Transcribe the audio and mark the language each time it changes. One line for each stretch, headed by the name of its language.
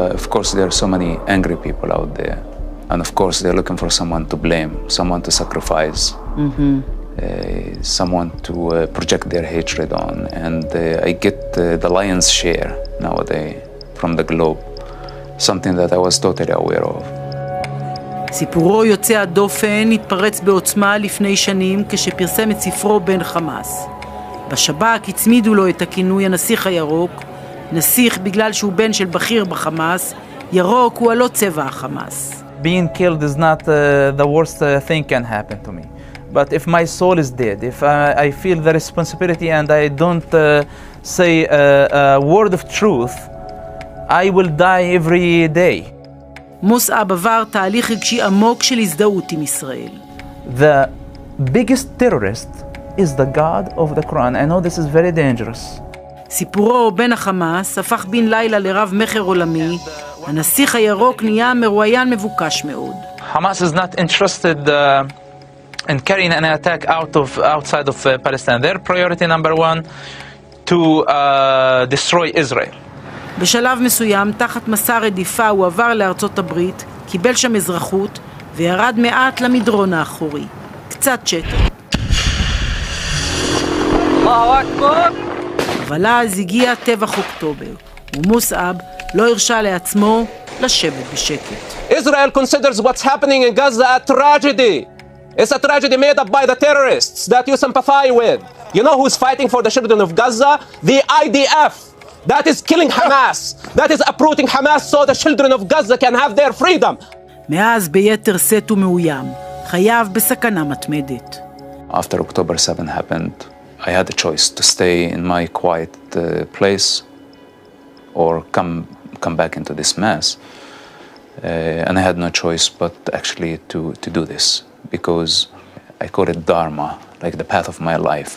English: Of course, there are so many angry people out there. And of course, they're looking for someone to blame, someone to sacrifice, someone to project their hatred on. And I get the lion's share nowadays from the globe, something that I was totally aware of.
Hebrew: סיפורו יוצא הדופן התפרץ בעוצמה לפני שנים כשפרסם את ספרו בן חמאס. בשב"כ הצמידו לו את הכינוי הנסיך הירוק, נסיך בגלל שהוא בן של בכיר בחמאס, ירוק הוא הלא צבע החמאס.
English: Being killed is not the worst thing can happen to me. But if my soul is dead, if I feel the responsibility and I don't say a word of truth, I will die every day.
Hebrew: מוסאב עבר תהליך רגשי עמוק של הזדהות עם ישראל.
English: The biggest terrorist is the God of the Quran. I know this is very dangerous.
Hebrew: סיפורו בן החמאס הפך בן לילה לרב מחר עולמי. הנסיך הירוק נהיה מרואיין מבוקש מאוד.
English: Hamas is not interested in carrying an attack outside of Palestine. Their priority number one to destroy Israel.
Hebrew: בשלב מסוים, תחת מסע רדיפה, הוא עבר לארצות הברית, קיבל שם אזרחות, וירד מעט למדרון האחורי. קצת שקט. אבל אז הגיע טבח אוקטובר, ומוסאב לא הרשה לעצמו לשבת בשקט.
English: Israel considers what's happening in Gaza a tragedy. It's a tragedy made up by the terrorists that you sympathize with. You know who's fighting for the children of Gaza? The IDF. That is killing Hamas. That is uprooting Hamas so the children of Gaza can have their freedom.
Hebrew: מאז ביתר שאת ומאוים, חייו בסכנה מתמדת.
English: After October 7 happened, I had a choice to stay in my quiet place or come back into this mess. And I had no choice but actually to do this, because I call it Dharma, like the path of my life.